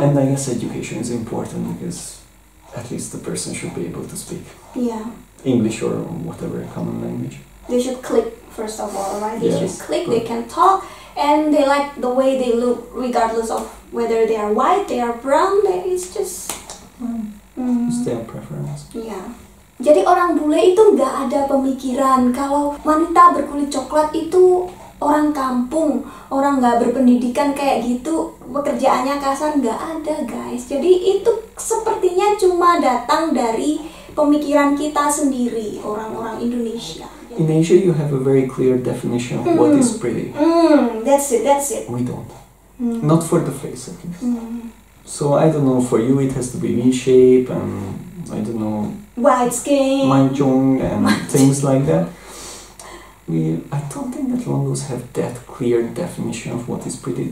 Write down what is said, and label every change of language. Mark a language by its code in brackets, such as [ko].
[en] And I guess education is important because at least the person should be able to speak English or whatever common language. They should click, first of all, right? They should click, they can talk, and they like the way they look, regardless of whether they are white, they are brown, it's just... It's their preference. Yeah. [id] Jadi orang bule itu nggak ada pemikiran kalau wanita berkulit coklat itu orang kampung, orang nggak berpendidikan kayak gitu, pekerjaannya kasar, nggak ada, guys. Jadi itu sepertinya cuma datang dari pemikiran kita sendiri, orang-orang Indonesia. [en] In Asia, you have a very clear definition of what is pretty. That's it. We don't. Not for the face, at least. So I don't know, for you it has to be V-shape and I don't know, white skin, manchong and things like that. I don't think that Londoners have that clear definition of what is pretty.